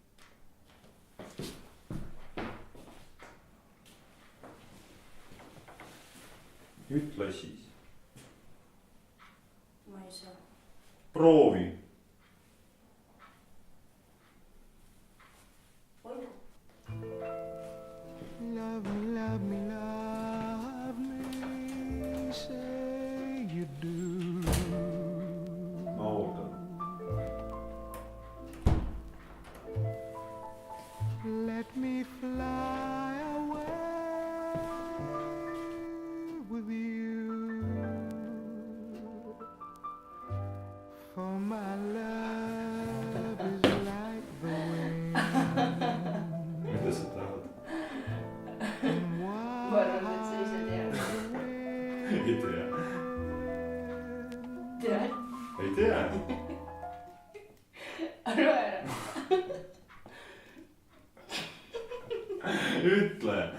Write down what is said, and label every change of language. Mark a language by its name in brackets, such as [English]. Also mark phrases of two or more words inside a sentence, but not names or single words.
[Estonian] Ütle siis. Ma ei saa. Proovi. Olgu. [English] Love me, love me, love me, say you do. [Estonian] Ma ootan. [English] Let me fly away with you, for my love is like the wind. [Estonian] Mida sa tahad? Ma arvan, et sa ise tead. Ei tea. Tead. Ei tea. Arva ära. Ütle.